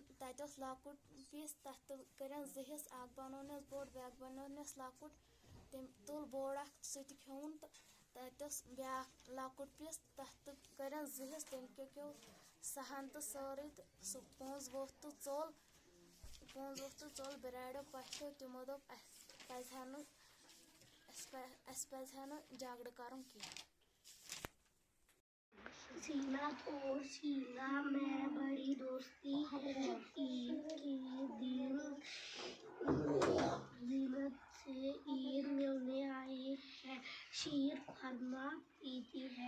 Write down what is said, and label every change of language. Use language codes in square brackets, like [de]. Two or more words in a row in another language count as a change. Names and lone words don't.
[ks] تَتہِ اوس لۄکُٹ پیٖس تَتھ تہٕ کٔرِنۍ زٕ حِصہٕ اکھ بنوونَس بوٚڑ بیٛاکھ بنوونَس لۄکُٹ تٔمۍ تُل بوٚڑ اکھ سُہ تہِ کھیوٚن تہٕ تَتہِ اوس بیٛاکھ لۄکُٹ پیٖس تَتھ تہٕ کٔرِنۍ زٕ حِصہٕ تٔمۍ کیٛاہ کھیوٚو سُہ ہن تہٕ سورُے تہٕ سُہ پونٛز ووٚتھ تہٕ ژوٚل بِراریو پَژھیو تِمو دوٚپ اَسہِ پَزِ ہا نہٕ جگڑٕ کَرُن کینٛہہ. [ur] زینت اور شیلا میں بڑی دوستی ہے. عید کے دن زینت سے عید ملنے آئی ہے. شیر خورما پیتی ہے.